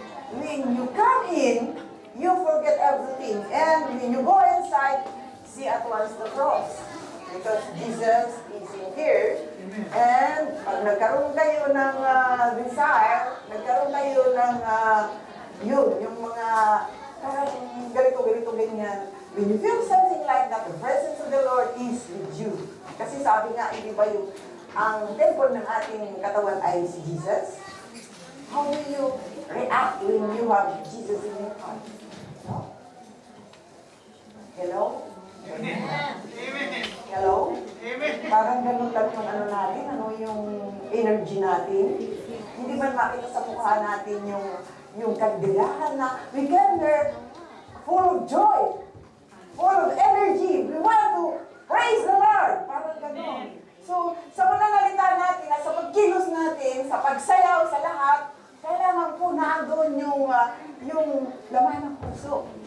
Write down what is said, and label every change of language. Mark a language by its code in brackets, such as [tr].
[en] When you come in, you forget everything. And when you go inside, see at once the cross. Because Jesus is in here. [tl] And pag nagkaroon kayo ng desire, nagkaroon kayo ng yung mga parang ganito, ganyan. [en] When you feel something like that, the presence of the Lord is with you. [tl] Kasi sabi nga, hindi ba yung ang temple ng ating katawan ay si Jesus? [en] How will you react when you have Jesus in your heart? No? Hello? Amen. [tl] Hello? Parang ganun lang kung ano natin, ano yung energy natin. Hindi man makita sa mukha natin yung kagdilahan na [en] we can there full of joy, full of energy. We want to praise the Lord. [tl] Parang ganun. So, sa pananalita natin, sa pagkilos natin, sa pagsayaw, sa lahat, kailangan po naandun yung laman ng puso.